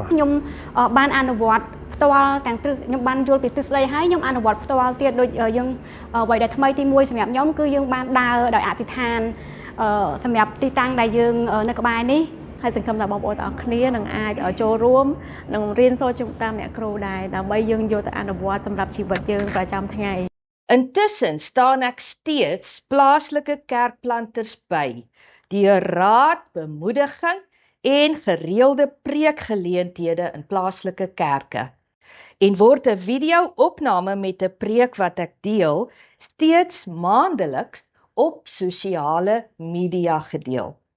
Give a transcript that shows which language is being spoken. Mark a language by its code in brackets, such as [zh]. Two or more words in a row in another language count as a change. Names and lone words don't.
[km] ខ្ញុំបានអនុវត្តផ្ទាល់ទាំងទ្រឹស្ដីខ្ញុំបានយល់ពីទ្រឹស្ដីហើយខ្ញុំអនុវត្តផ្ទាល់ទៀតដូចយើងអ្វីដែលថ្មីទី1សម្រាប់ខ្ញុំគឺយើងបានដើរដោយអធិដ្ឋានសម្រាប់ទីតាំងដែលយើងនៅក្បែរនេះហើយសង្ឃឹមថាបងប្អូនទាំងអស់គ្នានឹងអាចចូលរួមនិងរៀនសូត្រតាមអ្នកគ្រូដែរដើម្បីយើងយកទៅអនុវត្តសម្រាប់ជីវិតយើងប្រចាំថ្ងៃ [af] Intussen staan ek steeds plaaslike kerkplanters by die raad, bemoediging en gereelde preekgeleenthede in plaaslike kerke. En word 'n video-opname met 'n preek wat ek deel steeds maandeliks op sosiale media gedeel.